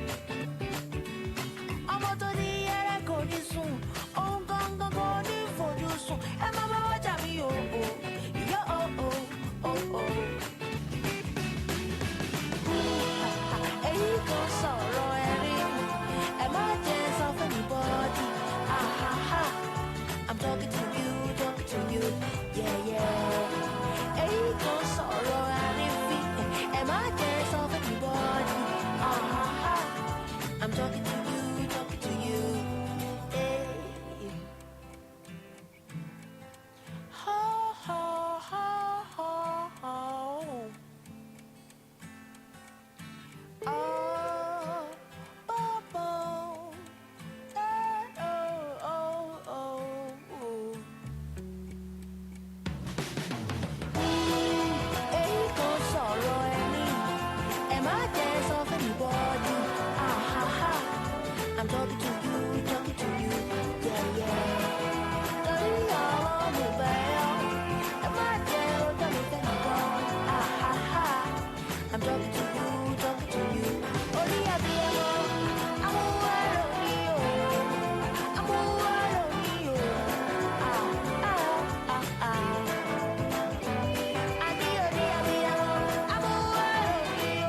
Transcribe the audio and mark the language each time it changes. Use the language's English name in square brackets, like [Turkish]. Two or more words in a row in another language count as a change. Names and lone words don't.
[Yoruba] Ọmọ tó ní ẹrẹ́ kò ní sùn. Òun gangan kò ní fojú sùn. Ẹ má bá wájà mi o o. Yọ o o o o. Èyí kò sọ̀rọ̀ ẹ̀rín. Ẹ má jẹ́ sọ fún anybody. Ah ha ha. [English] I'm talking to you, yeah yeah. [Yoruba] Èyí kò sọ̀rọ̀ àrífín. Ẹ má jẹ́ sọ fún anybody. Ah ha ha. [English] I'm talking to you, hey. Ho ho ho ho ho. Oh, oh, oh. I'm talking to you, yeah, yeah. Don't y'all move back. Am I there? Don't you think ah ha ha. I'm talking to you. Oh, yeah, yeah. I'm aware of you. I'm aware of you. Ah ah ah ah. Adio, adio. I'm aware of you.